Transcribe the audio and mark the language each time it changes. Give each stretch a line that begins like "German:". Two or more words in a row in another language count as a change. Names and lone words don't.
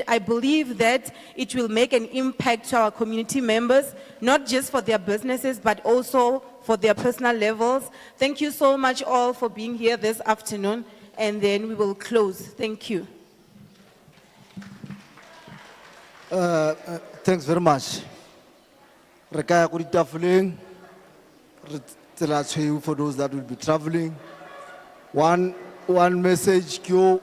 English: I believe that it will make an impact to our community members, not just for their businesses, but also for their personal levels. Thank you so much all for being here this afternoon, and then we will close. Thank you. Thanks very much.
Tswana: Rekaya ko ditafoleng, re tsela tshweu
English: for those that will be traveling. One message,